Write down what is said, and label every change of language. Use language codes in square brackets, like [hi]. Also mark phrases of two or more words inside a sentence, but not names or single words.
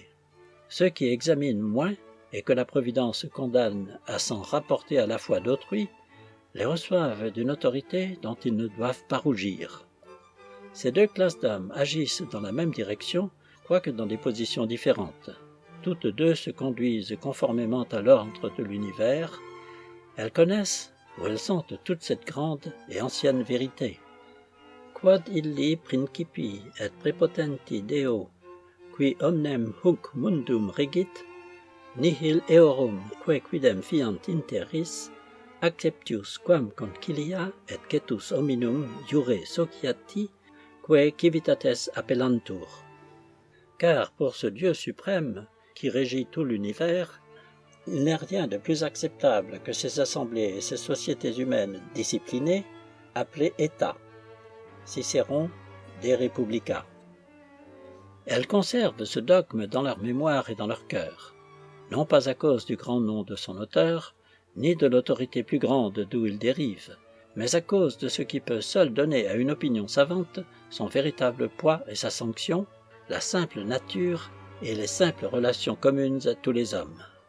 [fr] Ceux qui examinent moins et que la Providence condamne à s'en rapporter à la foi d'autrui, les reçoivent d'une autorité dont ils ne doivent pas rougir. Ces deux classes d'hommes agissent dans la même direction, quoique dans des positions différentes. Toutes deux se conduisent conformément à l'ordre de l'univers. Elles connaissent ou elles sentent toute cette grande et ancienne vérité. [la] Quod illi principi et prepotenti Deo, qui omnem hunc mundum regit, nihil eorum quae quidem fiant interis, acceptius quam concilia et cetus hominum iure sociati, quae civitates appellantur. [fr] Car pour ce Dieu suprême, qui régit tout l'univers, il n'est rien de plus acceptable que ces assemblées et ces sociétés humaines disciplinées, appelées États. Cicéron, De Republica. Elles conservent ce dogme dans leur mémoire et dans leur cœur, non pas à cause du grand nom de son auteur, ni de l'autorité plus grande d'où il dérive, mais à cause de ce qui peut seul donner à une opinion savante son véritable poids et sa sanction, la simple nature et les simples relations communes à tous les hommes.